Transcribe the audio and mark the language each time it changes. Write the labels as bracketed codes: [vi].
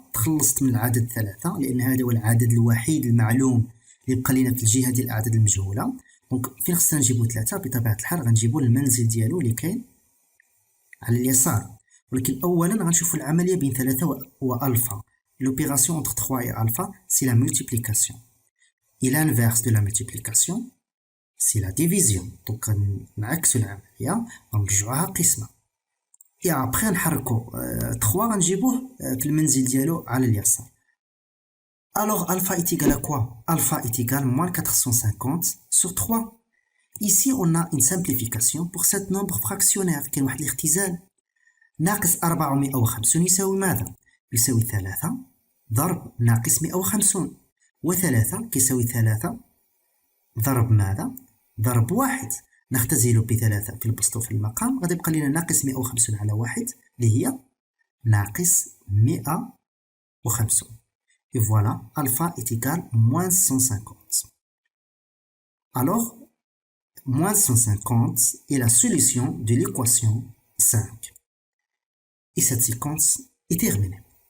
[ar] تخلصت من العدد 3 لأن هذا هو العدد الوحيد المعلوم اللي بقى لينا في الجهة ديال الأعداد المجهولة. دونك فين خصنا نجيبو 3؟ بطبيعة الحال غنجيبو المنزل ديالو اللي كاين على اليسار، ولكن أولا غنشوفو العملية بين 3 وألفا. [fr] L'opération entre 3 et alpha, c'est la multiplication. Et l'inverse de la multiplication, c'est la division. [ar] Donc نعكسو العملية غنرجعوها قسمة. [fr] Et après [ar] نحركو 3 غنجيبوه في المنزل ديالو على اليسار. [fr] Alors alpha est égal à quoi? Alpha est égal à moins 450 sur 3. Ici on a une simplification pour cet nombre fractionnaire [ar] كاين واحد الاختزال. ناقص 450 يساوي ماذا؟ يساوي 3 ضرب ناقص 150 و3 كيساوي 3 ضرب ماذا؟ ضرب 1. نختزل ب3 في البسط وفي المقام غادي يبقى لنا ناقص 150 على 1 اللي هي ناقص 150. [fr] Et voilà, alpha est égal à moins 150. Alors, moins 150 est la solution de l'équation 5. Et cette séquence est terminée.